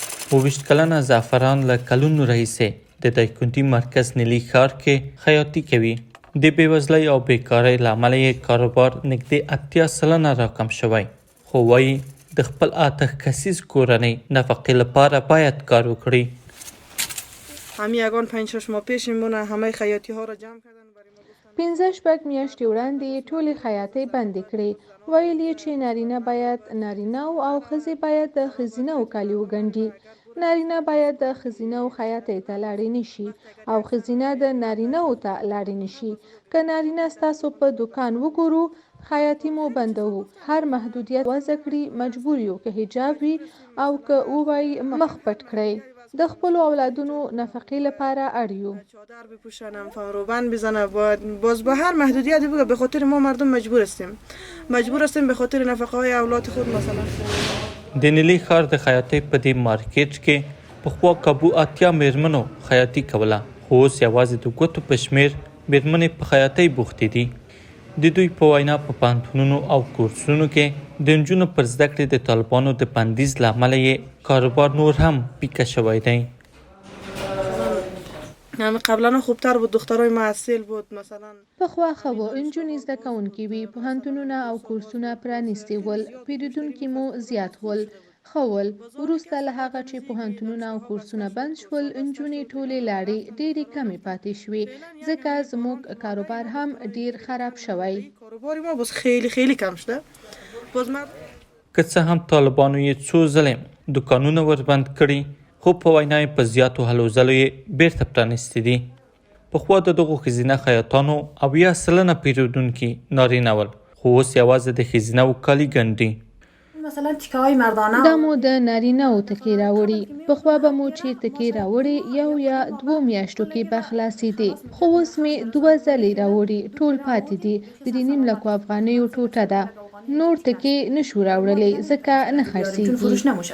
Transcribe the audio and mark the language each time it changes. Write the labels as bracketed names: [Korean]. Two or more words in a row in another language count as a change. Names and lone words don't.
[Pashto] 28 کلنه زعفران له کلونو راهیسې د دایکنډي مرکز نیلي ښار کې خیاطي کوي. د بېوزلۍ او بیکارۍ له امله یې کاروبار نږدې 80% راکم شوی، خو وایي د خپل 8 کسیز کورنۍ نفقې لپاره باید کار وکړي. [Persian] همین یگان 5-6 ماه پیش میمونه همه خیاطی ها را جمع کردن. [Pashto] 15 میاشتې وړاندې ټولې خیاطۍ بندې کړې. ویل یې چې نارینه باید نارینه او ښځې باید د ښځینه کالي وګنډي. نارینه باید د ښځینه خیاطۍ ته لاړې نشي او ښځینه د نارینه ته لاړې نشي. که نارینه ستاسو په دکان وګورو خیاطي مو بندوو. هر محدودیت وضع کړي مجبور یو، که حجاب وي او که ووایي مخ پټ کړئ. د خپل اولادونو نفقې لپاره اړیو. [Persian] چادر بپوشنم، فروبند بزنم، باز با هر محدودیتی بگه به خاطر ما مردم مجبور هستیم به خاطر نفقه های اولاد خود. مثلا [Pashto] د نیلي ښار د خیاطۍ په دې مارکیټ کې پخوا کابو 80 میرمنو خیاطي کوله، خو اوس یوازې د ګوتو په شمېر میرمنې په خیاطۍ بوختې دي. د دوی په وینا په پوهنتونونو او کورسونو کې د نجونو پر زده کړې د طالبانو د بندیز له امله یې کاروبار نور هم پیکه شوی دی. [Persian] قبلا خوبتر بود، دخترای محصل بود. مثلا [Pashto] پخوا ښه و، نجونې زده کوونکې وي، پوهنتونونه او کورسونه پرانیستي ول، پیرودونکي مو زیات ول، ښه ول. وروسته له هغه چې پوهنتونونه او کورسونه بند شول نجونې ټولې لاړې، ډېرې کمې پاتې شوې، ځکه زموږ کاروبار هم ډېر خراب شوی. [Persian] کاروبار ما بس خیلی کم شده. [Pashto] که څه هم طالبانو یې څو ځلې دکانونه وربند کړي، خو په وینا یې په زیاتو هلو ځلو یې بیرته پرانیستي دي. پخوا د دغو ښځینه خیاطانو 80% پیرودونکي نارینه ول، خو اوس یوازې د ښځینه کالي ګنډي. [Persian] مثلا تیکه های مردانه [Pashto] دا مو د نارینه تکې راوړي. پخوا به مو چې تکې راوړي 1 یا 2 میاشتو کې به خلاصېدې، خو اوس مې 2 ځلې راوړي، ټول پاتې دي. د 3.5 لکو افغانیو ټوټه ده. نور تکې نشو راوړلی ځکه نه خرڅېږي.